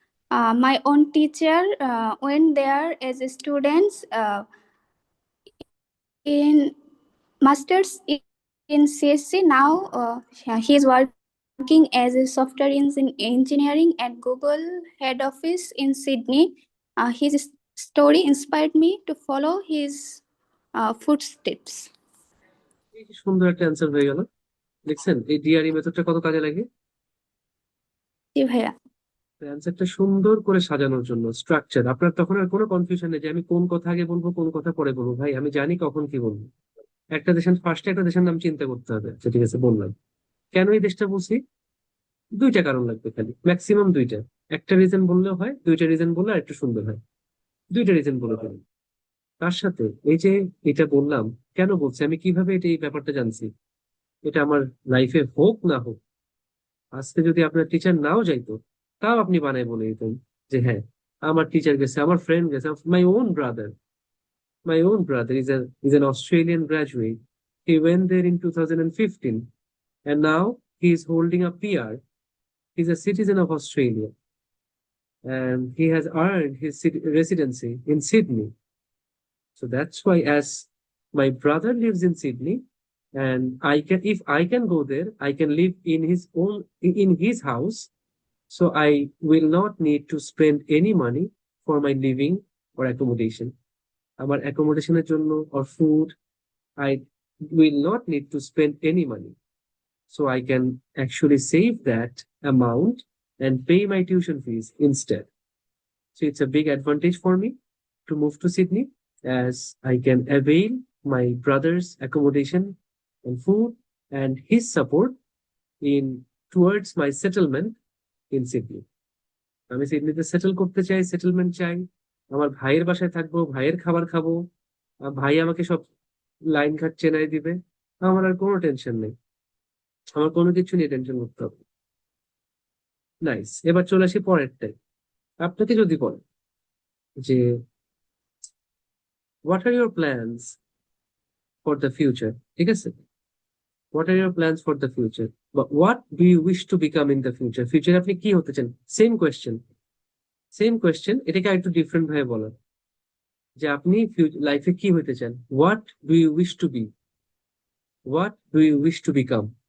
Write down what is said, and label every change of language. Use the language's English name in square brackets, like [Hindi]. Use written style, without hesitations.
[English] My own teacher went there as a students in masters in CSC. Now he is working as a software engineering at Google head office in Sydney. His story inspired me to follow his footsteps. [Bangla] এই যে সুন্দর একটা answer হয়ে গেল, দেখছেন এই DRE মেথডটা কত কাজে লাগে? জি ভাইয়া। অ্যান্সারটা সুন্দর করে সাজানোর জন্য স্ট্রাকচার, আপনার তখন আর কোনো কনফিউশন নেই যে আমি কোন কথা আগে বলবো কোন কথা পরে বলবো। ভাই আমি জানি কখন কি বলবো। একটা দেশের ফার্স্টে একটা দেশের নাম চিন্তা করতে হবে। আচ্ছা ঠিক আছে, বললাম। কেন এই দেশটা বলছি? দুইটা কারণ লাগবে, খালি ম্যাক্সিমাম দুইটা। একটা রিজন বললেও হয়, দুইটা রিজন বললে আর একটু সুন্দর হয়। দুইটা রিজন বলে দিলাম। তার সাথে এই যে এটা বললাম, কেন বলছি, আমি কিভাবে এটা এই ব্যাপারটা জানছি, এটা আমার লাইফে হোক না হোক, আজকে যদি আপনার টিচার নাও যাইতো, তাও আপনি বানায় বলে দিতেন যে হ্যাঁ আমার টিচার গেছে, আমার ফ্রেন্ড গেছে, [English] my own brother is an Australian graduate. He went there in 2015 and now he is holding a PR. He's a citizen of Australia and he has earned his residency in Sydney. So that's why, as my brother lives in Sydney, and if I can go there, I can live in his house. So I will not need to spend any money for my living or accommodation. Our accommodation or food, I will not need to spend any money. So I can actually save that amount and pay my tuition fees instead. So it's a big advantage for me to move to Sydney, as I can avail my brother's accommodation and food and his support towards my settlement in Sydney. [Bangla] আমি সিডনিতে settle করতে চাই, settlement চাই, আমার ভাইয়ের বাসায় থাকবো, ভাইয়ের খাবার খাবো, ভাই আমাকে সব লাইন ঘাট চেনাই দিবে, আমার আর কোনো টেনশন নেই, আমার কোনো কিছু নিয়ে টেনশন করতে হবে। নাইস, এবার চলে আসি পরেরটাই। আপনাকে যদি বলে যে [English] what are your plans for the future, [Bangla] ঠিক আছে, what are your plans for the future বা [English] what do you wish to become in the future, [Bangla] ফিউচারে আপনি কি হতে চান, সেম কোয়েশ্চেন, এটাকে আরেকটু ডিফারেন্ট ভাবে বলা, যে আপনি লাইফে কি হতে চান, [English] What do you wish to be, what do you wish to become.